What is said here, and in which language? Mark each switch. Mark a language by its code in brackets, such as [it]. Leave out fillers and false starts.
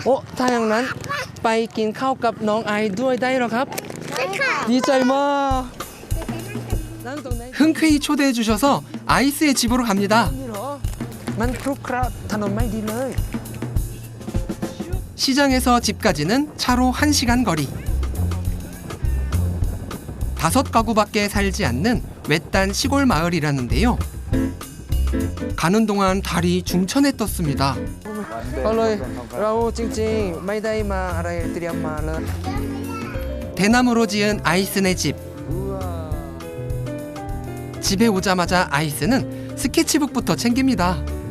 [th] โอ้ถ้าอย่างนั้นไปกินข้าวกับน้องไอด้วยได้เหรอครับ ได้ค่ะ ดีใจมาก [ko] 흔쾌히 초대해 주셔서 아이스의 집으로 갑니다. [th] มันครุขระถนนไม่ดีเลย [ko] 시장에서 집까지는 차로 1시간 거리. 5가구밖에 살지 않는 외딴 시골 마을이라는데요. 가는 동안 달이 중천에 떴습니다. [th] ก็เลยเราจริงๆไม่ได้มาอะไรเตรียมมาเลย [ko] 대나무로 지은 아이스네 집. 집에 오자마자 아이스는 스케치북부터 챙깁니다.